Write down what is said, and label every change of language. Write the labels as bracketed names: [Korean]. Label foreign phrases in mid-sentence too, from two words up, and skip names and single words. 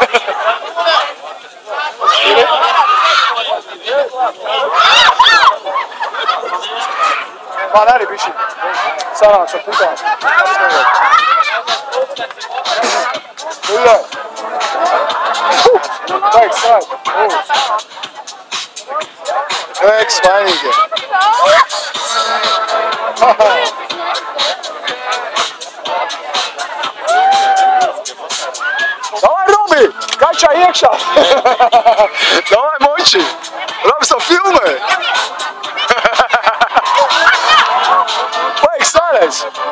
[Latvian] Man arī bišķi sanāca ar putām. Uļā! Baigi sāc! Veiks vainīgie! [Russian] Давай, Роби! Качай iekšā! Давай, Monči! [Latvian] Robi savu filmē! Vajag sārēs!